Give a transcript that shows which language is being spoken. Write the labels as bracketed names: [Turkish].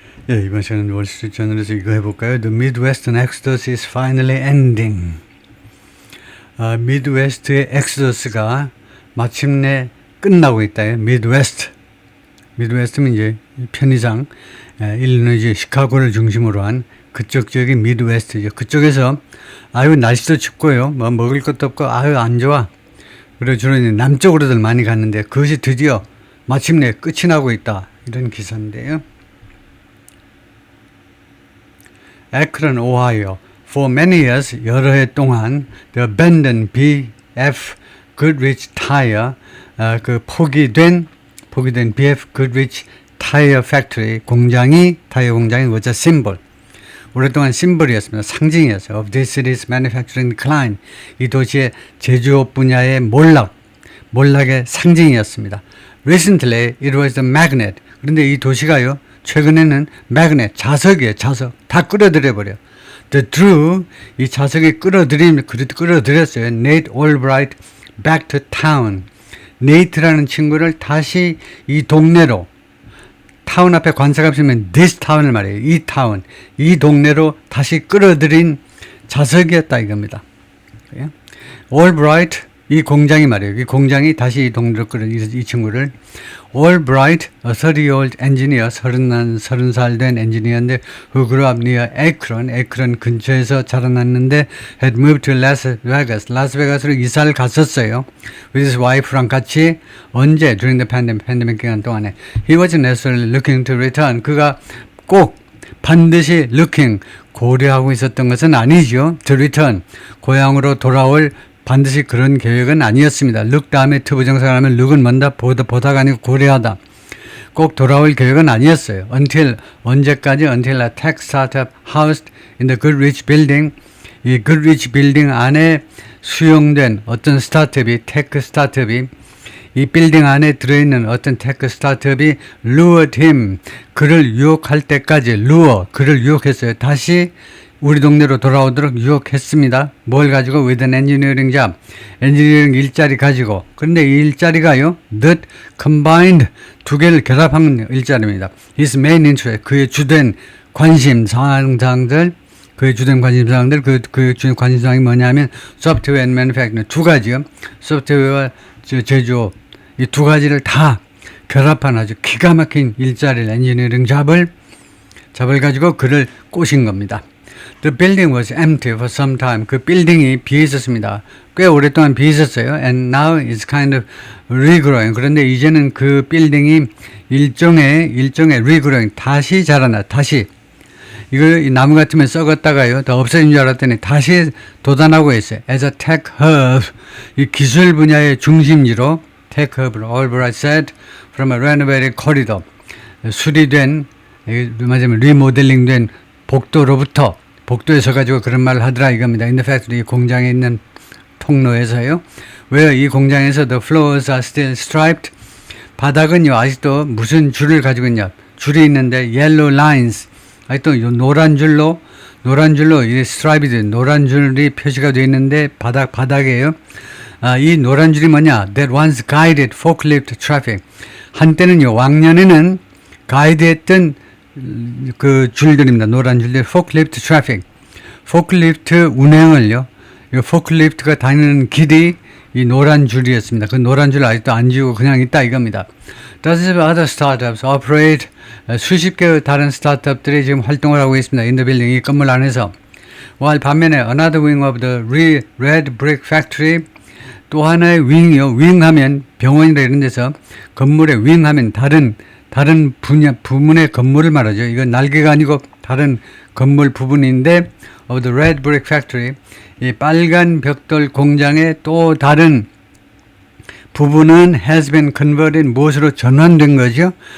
[Korean] 예, 이번 시간은 월스트리트저널에서 이거 해볼까요? [English] The Midwestern Exodus is finally ending. [Korean] 미드웨스트의 엑소더스가 마침내 끝나고 있다. 미드웨스트는 이제 편의상, 일리노이주 시카고를 중심으로 한 그쪽 지역이 미드웨스트죠. 그쪽에서 아유 날씨도 춥고요, 뭐 먹을 것도 없고 아유 안 좋아. 그리고 주로 이제 남쪽으로들 많이 갔는데 그것이 드디어 마침내 끝이 나고 있다. 이런 기사인데요. 에크런, 오하이오. [English] For many years, [Korean] 여러 해 동안 [English] the abandoned BF Goodrich Tire, [Korean] 그 포기된 [English] BF Goodrich Tire Factory [Korean] 타이어 공장이 [English] was a symbol. [Korean] 오랫동안 심벌이었습니다. 상징이었어요. [English] Of this city's manufacturing decline. [Korean] 이 도시의 제조업 분야의 몰락의 상징이었습니다. [English] Recently, it was the magnet. [Korean] 그런데 이 도시가요, 최근에는 magnet, 자석이에요. 자석. 다 끌어들여버려. [English] The drew, [Korean] 이 자석이 끌어들였어요. [English] Nate Albright back to town. [Korean] 네이트라는 친구를 다시 이 동네로, 타운 앞에 관사가 쓰면 [English] this town [Korean] 을 말해요. 이 동네로 다시 끌어들인 자석이었다 이겁니다. Albright, 이 공장이 말이에요. 이 공장이 다시 이 동네로 이 친구를. [English] Albright, a 30-year-old engineer, [Korean] 30살 된 엔지니어인데 [English] who grew up near Akron [Korean] 근처에서 자라났는데 [English] had moved to Las Vegas, [Korean] 라스베가스로 이사를 갔었어요. [English] With his wife랑 같이. [Korean] 언제? [English] During the pandemic [Korean] 기간 동안에. [English] He wasn't necessarily looking to return. [Korean] 그가 꼭 반드시 고려하고 있었던 것은 아니죠. [English] To return, [Korean] 고향으로 돌아올 반드시 그런 계획은 아니었습니다. look 다음에 투부정사가 하면 look은 뭔다? 보다가 아니고 고려하다. 꼭 돌아올 계획은 아니었어요. 언제까지? [English] Until a tech startup housed in the Goodrich building. [Korean] 이 Goodrich building 안에 수용된 어떤 테크 스타트업이 이 빌딩 안에 들어있는 어떤 테크 스타트업이 [English] lured him. [Korean] 그를 유혹할 때까지 그를 유혹했어요. 다시 우리 동네로 돌아오도록 유혹했습니다. 뭘 가지고? [English] With an engineering job. [Korean] 엔지니어링 일자리 가지고. 그런데 이 일자리가요, [English] that combined, [Korean] 두 개를 결합한 일자리입니다. [English] His main interest, [Korean] 그의 주된 관심사항들, 그 주된 관심사항이 뭐냐면 [English] software and manufacturing, [Korean] 두 가지요. 소프트웨어와 제조업, 이 두 가지를 다 결합한 아주 기가 막힌 일자리를, 엔지니어링 잡을 가지고 그를 꼬신 겁니다. [English] The building was empty for some time. [Korean] 그 빌딩이 비어 있었습니다. 꽤 오랫동안 비어 있었어요. [English] And now it's kind of regrowing. [Korean] 그런데 이제는 그 빌딩이 일종의 regrowing, 다시 자라나, 다시. 이거 나무 같으면 썩었다가요, 더 없어진 줄 알았더니 다시 돋아나고 있어요. [English] As a tech hub, [Korean] 이 기술 분야의 중심지로, [English] tech hub로, Albright said, from a renovated corridor. [Korean] 수리된, 말하자면 리모델링된 복도에서 가지고 그런 말을 하더라 이겁니다. [English] In the factory, [Korean] 이 공장에 있는 통로에서요. 왜요? 이 공장에서 [English] the floors are still striped. [Korean] 바닥은요, 아직도 무슨 줄을 가지고 있냐? 줄이 있는데 [English] yellow lines. [Korean] 아직도 노란 줄로 이 스트라이브드, 노란 줄이 표시가 되어 있는데 바닥이에요. 이 노란 줄이 뭐냐? [English] That once guided forklift traffic. [Korean] 한때는요, 왕년에는 가이드했던 그 줄들입니다. 노란 줄들, [English] forklift traffic. [Korean] 포클리프트 운행을요, 이 포클리프트가 다니는 길이 이 노란 줄이었습니다. 그 노란 줄 아직도 안 지우고 그냥 있다 이겁니다. [English] Dozens of other startups operate. [Korean] 수십 개의 다른 스타트업들이 지금 활동을 하고 있습니다. [English] In the building, [Korean] 이 건물 안에서. [English] while [Korean] 반면에 [English] another wing of the red brick factory, [Korean] 또 하나의 윙이요. 윙하면 병원이나 이런 데서 건물에 윙하면 다른 부문의 건물을 말하죠. 이건 날개가 아니고 다른 건물 부분인데, [English] of the red brick factory, [Korean] 이 빨간 벽돌 공장의 또 다른 부분은 [English] has been converted, [Korean] 무엇으로 전환된 거죠?